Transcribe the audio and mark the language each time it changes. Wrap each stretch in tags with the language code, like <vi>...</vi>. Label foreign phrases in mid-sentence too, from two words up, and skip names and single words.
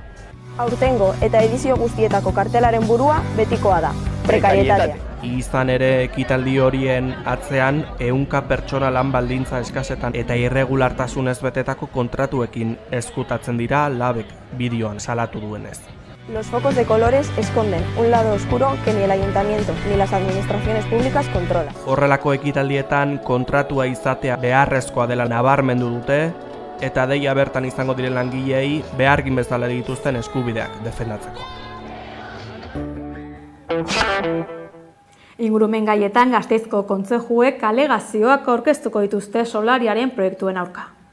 <eu>Aurtengo eta edizio guztietako kartelaren burua betikoa da, prekarietatea. Izan ere ekitaldi horien atzean 100 pertsona lan baldintza eskasetan eta irregulartasunez betetako kontratuekin eskutatzen dira labek bideoan salatu duenez.</eu> <es>Los focos de colores esconden un lado oscuro que ni el ayuntamiento ni las administraciones públicas controlan.</es> <eu>Horrelako ekitaldietan kontratua izatea beharrezkoa dela nabarmendu dute eta deia bertan izango diren langileei behargin bezala dituzten eskubideak defendatzeko. Ingurumen gaietan Gasteizko kontzejuek alegazioak aurkeztuko dituzte solariaren proiektuen aurka.</eu>